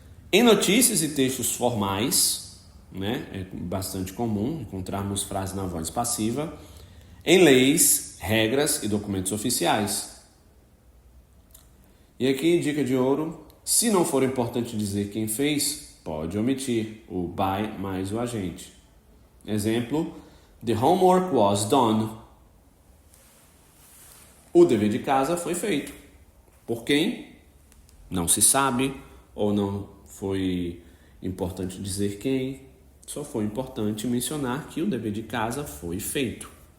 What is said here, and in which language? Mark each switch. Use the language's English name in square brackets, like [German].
[Portuguese] Em notícias e textos formais, né, é bastante comum encontrarmos frases na voz passiva. Em leis, regras e documentos oficiais. E aqui, dica de ouro, se não for importante dizer quem fez, pode omitir o by mais o agente. Exemplo, [English] the homework was done. [Portuguese] O dever de casa foi feito. Por quem? Não se sabe ou não foi importante dizer quem, só foi importante mencionar que o dever de casa foi feito.